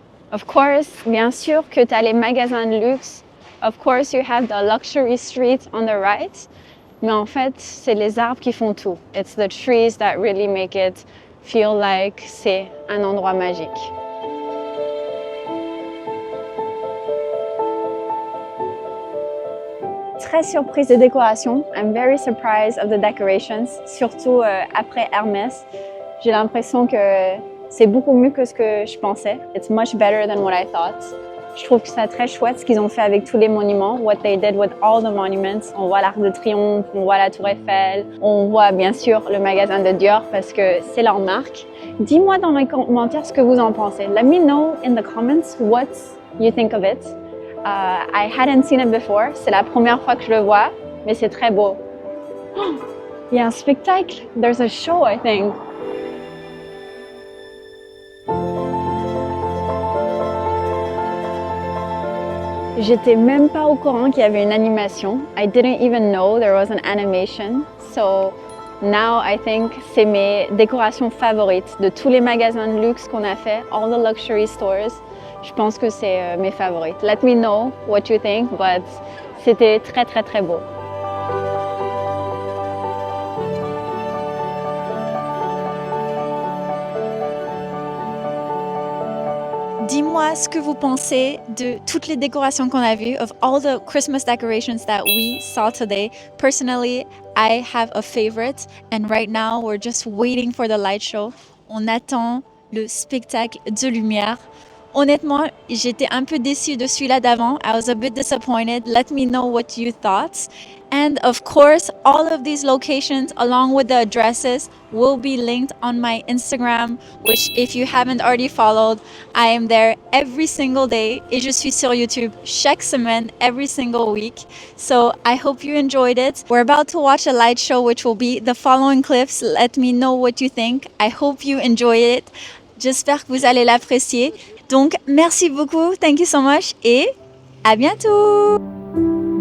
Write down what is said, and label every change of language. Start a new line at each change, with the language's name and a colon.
English: Of course,
French: bien sûr que tu as les magasins de luxe.
English: Of course, you have the luxury streets on the right.
French: Mais en fait, c'est les arbres qui font tout.
English: It's the trees that really make it feel like
French: c'est un endroit magique. Très surprise des décorations.
English: I'm very surprised of the decorations,
French: surtout après Hermès. J'ai l'impression que c'est beaucoup mieux que ce que je pensais.
English: It's much better than what I thought.
French: Je trouve que c'est très chouette ce qu'ils ont fait avec tous les monuments.
English: What they did with all the monuments.
French: On voit l'Arc de Triomphe, on voit la Tour Eiffel, on voit bien sûr le magasin de Dior parce que c'est leur marque. Dis-moi dans les commentaires ce que vous en pensez.
English: Let me know in the comments what you think of it. I hadn't seen it before.
French: C'est la première fois que je le vois, mais c'est très beau. Oh, il y a un spectacle.
English: There's a show, I think.
French: J'étais même pas au courant qu'il y avait une animation.
English: I didn't even know there was an animation. So now I think
French: c'est mes décorations favorites de tous les magasins de luxe qu'on a fait,
English: all the luxury stores.
French: Je pense que c'est mes favorites.
English: Let me know what you think, but
French: c'était très très très beau. Dis-moi ce que vous pensez de toutes les décorations qu'on a vues,
English: of all the Christmas decorations that we saw today. Personally, I have a favorite, and right now we're just waiting for the light show.
French: On attend le spectacle de lumière. Honnêtement, j'étais un peu déçue de celui-là d'avant.
English: I was a bit disappointed. Let me know what you thought. And of course, all of these locations, along with the addresses, will be linked on my Instagram, which if you haven't already followed, I am there every single day.
French: Et je suis sur YouTube chaque semaine,
English: every single week. So I hope you enjoyed it. We're about to watch a light show, which will be the following clips. Let me know what you think. I hope you enjoy it.
French: J'espère que vous allez l'apprécier. Donc, merci beaucoup.
English: Thank you so much
French: et à bientôt!